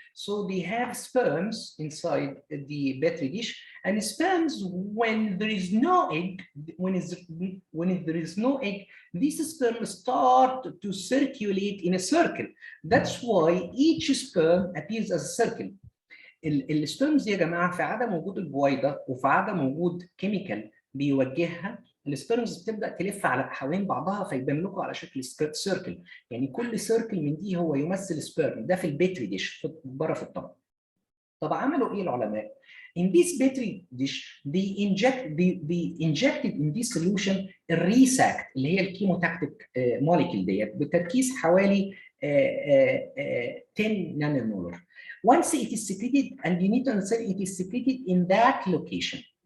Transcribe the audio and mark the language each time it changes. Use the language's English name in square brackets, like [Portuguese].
[English] So they have sperms inside the petri dish, and sperms, when there is no egg, when there is no egg, these sperms start to circulate in a circle. That's why each sperm appears as a circle. [Arabic] السبرمز دي يا جماعه في عدم وجود البويضه وفي عدم وجود كيميكال بيوجهها، السبرمز بتبدا تلف على حوالين بعضها فيبان لكم على شكل سيركل. يعني كل سيركل من دي هو يمثل سبرم. ده في البيتري ديش بره في الطبق. طب عملوا ايه العلماء؟ [English] In this petri dish they injected in this solution [Arabic] الريساكت اللي هي [English] الكيموتاكتيك molecule that [Arabic] بتركيز حوالي [English] 10 nanomolar. Once it is secreted, and you need to understand it is secreted in that location.